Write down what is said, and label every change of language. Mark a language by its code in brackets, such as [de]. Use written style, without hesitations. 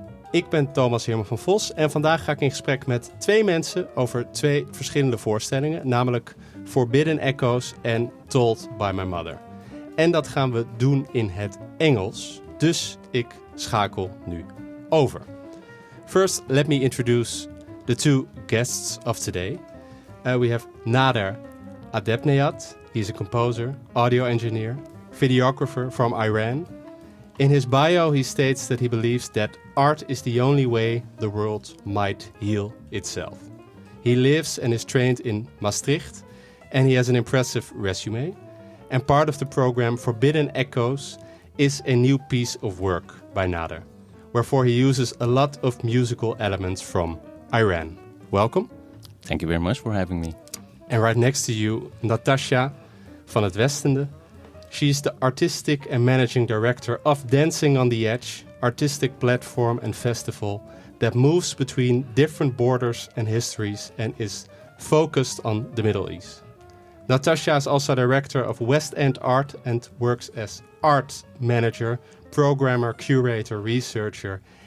[nl] Ik ben Thomas Heerma van Voss en vandaag ga ik in gesprek met twee mensen over twee verschillende voorstellingen, namelijk Forbidden Echoes en Told by My Mother. En dat gaan we doen in het Engels, dus ik schakel nu over. [en] First, let me introduce the two guests of today. We have Nader Adabnejad. He's a composer, audio engineer, videographer from Iran. In his bio, he states that he believes that art is the only way the world might heal itself. He lives and is trained in Maastricht, and he has an impressive resume. And part of the program Forbidden Echoes is a new piece of work by Nader, wherefore he uses a lot of musical elements from Iran. Welcome. Thank you very much for having me. And right next to you, Natasja van het Westende. She's the artistic and managing director of Dancing on the Edge, artistic platform and festival that moves between different borders and histories and is focused on the Middle East. Natasja is also director of Westende Art and works as art manager, programmer, curator, researcher.